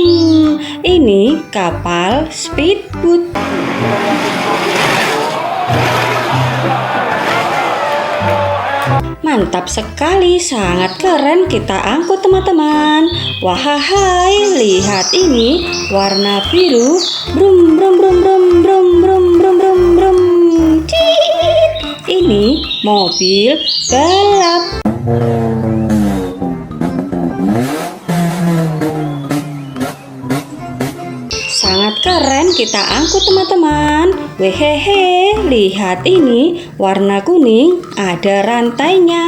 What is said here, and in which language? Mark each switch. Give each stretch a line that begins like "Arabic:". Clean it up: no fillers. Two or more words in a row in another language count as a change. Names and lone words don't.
Indonesian: Ini kapal speedboat. Mantap sekali, sangat keren kita angkut teman-teman. Wahai, lihat ini warna biru. Brum brum brum brum brum brum brum brum brum. Tit. Ini mobil balap. Sangat keren kita angkut teman-teman. Wehehe, lihat ini warna kuning, ada rantainya.